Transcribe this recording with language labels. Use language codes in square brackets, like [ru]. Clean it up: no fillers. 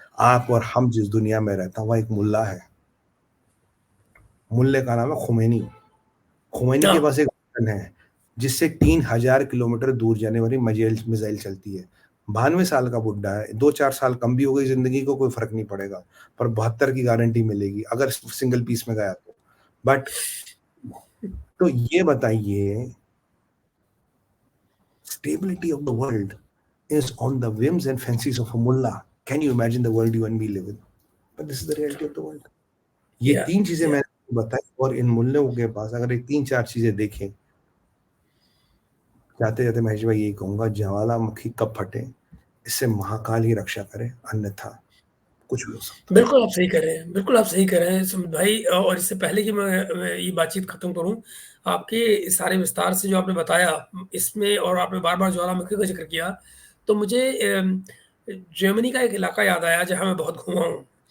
[hi] आप और हम जिस दुनिया में रहता, वहां एक मुल्ला है, मुल्ले का नाम है खुमैनी। खुमैनी के पास एक मिशन है जिससे 3000 किलोमीटर दूर जाने वाली मिसाइल चलती है। 92 साल का बुड्ढा है, 2-4 साल कम भी हो गई ज़िंदगी को कोई फ़र्क नहीं पड़ेगा, पर 72 की गारंटी मिलेगी अगर सिंगल पीस में गया तो। बट तो ये बताइए, [en] stability of the world is on the whims and fancies of a mullah. Can you imagine the world you and me live in? But this is the reality of the world. [hi] ये या 3 चीज़ें या मैंने आपको बताई और इन मुल्लों के पास अगर ये 3-4 चीज़ें देखें, जाते-जाते महेश भाई यही कहूँगा, ज्वालामुखी कब फटे, इससे महाकाल ही रक्षा करे, अन्यथा कुछ भी हो सकता है। बिल्कुल आप सही कह रहे हैं, बिल्कुल आप सही कह रहे हैं सुमित भाई। और इससे पहले कि मैं ये बातचीत खत्म करूँ, आपके सारे विस्तार से जो आपने बताया इसमें, और आपने बार-बार ज्वालामुखी का ज़िक्र किया, तो मुझे जर्मनी का एक इलाका याद आया जहाँ मैं बहुत घूमा हूँ।